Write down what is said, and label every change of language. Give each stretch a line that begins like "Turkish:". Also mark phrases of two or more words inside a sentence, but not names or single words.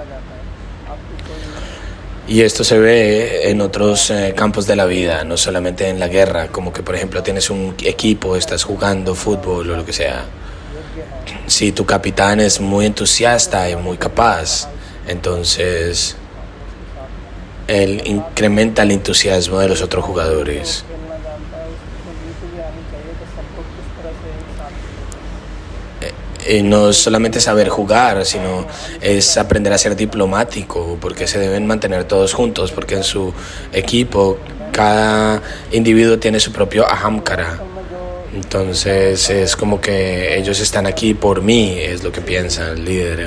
Spanish: Y esto se ve en otros campos de la vida, no solamente en la guerra, como que por ejemplo tienes un equipo, estás jugando fútbol o lo que sea. Si tu capitán es muy entusiasta y muy capaz, entonces él incrementa el entusiasmo de los otros jugadores.
Hindi: खेलना जानता है उसको नीति भी आनी चाहिए कि सब लोग किस तरह से एक साथ खेलें।
Spanish: Y no es solamente saber jugar, sino es aprender a ser diplomático, porque se deben mantener todos juntos, porque en su equipo cada individuo tiene su propio ahamkara. Entonces es como que ellos están aquí por mí, es lo que piensa el líder.